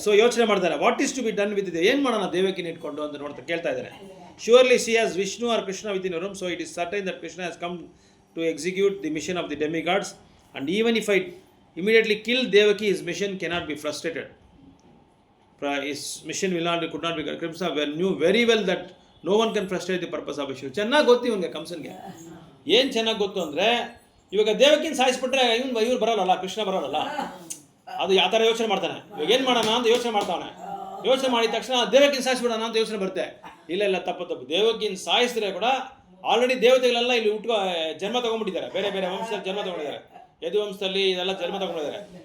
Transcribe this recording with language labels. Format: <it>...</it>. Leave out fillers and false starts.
<kn>So ಯೋಚನೆ ಮಾಡ್ತಾರೆ,</kn> <en>what is to be done with</en> <kn>ಇದೆ, ಏನು ಮಾಡೋಣ ದೇವಕಿನ ಇಟ್ಕೊಂಡು ಅಂತ ಕೇಳ್ತಾ ಇದ್ದಾರೆ.</kn> <en>Surely she has Vishnu or Krishna within room, so it is certain that Krishna has come to execute the mission of the demigods and even if I immediately kill Devaki his mission cannot be frustrated. His mission could not be. Krishna knew very well that no one can frustrate the purpose of Vishnu.</en> <kn>ಚೆನ್ನಾಗಿ ಗೊತ್ತು ಇವನಿಗೆ, ಕಂಸನ್ಗೆ ಏನು ಚೆನ್ನಾಗಿ ಗೊತ್ತು ಅಂದರೆ, ಇವಾಗ ದೇವಕಿನ ಸಾಯಿಸ್ಬಿಟ್ರೆ ಇವ್ರು ಬರೋಲ್ಲ, ಕೃಷ್ಣ ಬರೋಲ್ಲ. ಅದು ಯಾವ ಥರ ಯೋಚನೆ ಮಾಡ್ತಾನೆ, ಇವಾಗ ಏನು ಮಾಡೋಣ ಅಂತ ಯೋಚನೆ ಮಾಡ್ತಾವನೆ. ಯೋಚನೆ ಮಾಡಿದ ತಕ್ಷಣ ದೇವಕಿನ ಸಾಯಿಸ್ಬಿಡೋಣ ಅಂತ ಯೋಚನೆ ಬರುತ್ತೆ. ಇಲ್ಲ ತಪ್ಪು. ದೇವಕಿನ ಸಾಯಿಸಿದ್ರೆ ಕೂಡ ಆಲ್ರೆಡಿ ದೇವತೆಗಳೆಲ್ಲ ಇಲ್ಲಿ ಜನ್ಮ ತೊಗೊಂಡ್ಬಿಟ್ಟಿದ್ದಾರೆ, ಬೇರೆ ಬೇರೆ ವಂಶದಲ್ಲಿ ಜನ್ಮ ತೊಗೊಂಡಿದ್ದಾರೆ, ಯದುವಂಶದಲ್ಲಿ ಇದೆಲ್ಲ ಜನ್ಮ ತೊಗೊಂಡಿದ್ದಾರೆ.</kn>